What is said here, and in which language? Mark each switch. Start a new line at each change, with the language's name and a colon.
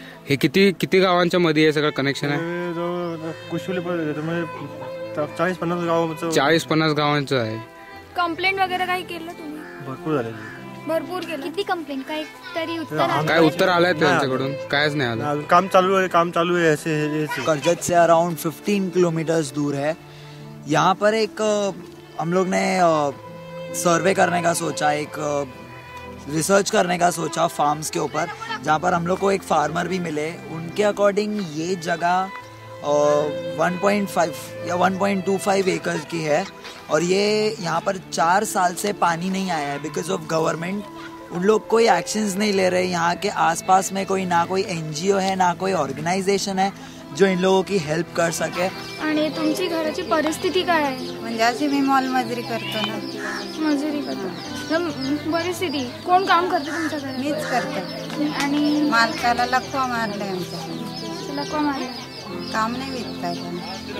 Marathi: हे किती गावांच्या मध्ये हे सगळं कनेक्शन आहे? कुशली 40-50 गावांचं. 40-50 गावांचं आहे. कंप्लेंट वगैरे काही केलं तुम्ही? भरपूर झाले. भरपूर केलं. किती कंप्लेंट? काय तरी काय उत्तर आलंय त्यांच्याकडून? कायच नाही आलं.
Hindi: काम चालू है ऐसे. करजत से अराउंड 15 किलोमीटर्स दूर है. यहाँ पर एक हम लोग ने सर्वे करने का सोचा, एक रिसर्च करने का सोचा फार्म्स के ऊपर, जहाँ पर हम लोग को एक फार्मर भी मिले. उनके अकॉर्डिंग ये जगह 1.5 या 1.25 एकड़ की है और ये यहाँ पर 4 साल से पानी नहीं आया है बिकॉज ऑफ गवर्नमेंट. उन लोग कोई एक्शंस नहीं ले रहे. यहाँ के आसपास में ना कोई NGO है, ना कोई ऑर्गनायझेशन है जो इन लोगों की हेल्प कर सके.
Marathi: आणि तुमची घराची परिस्थिती काय आहे? म्हणजे अशी मी मॉल मजुरी करतो ना. मजुरी करतो. परिस्थिती कोण काम करते तुमच्या घरात? मीच करते. आणि मालकाला लकवा मारले आमच्या. लकवा मारला. काम नाही विकता येत.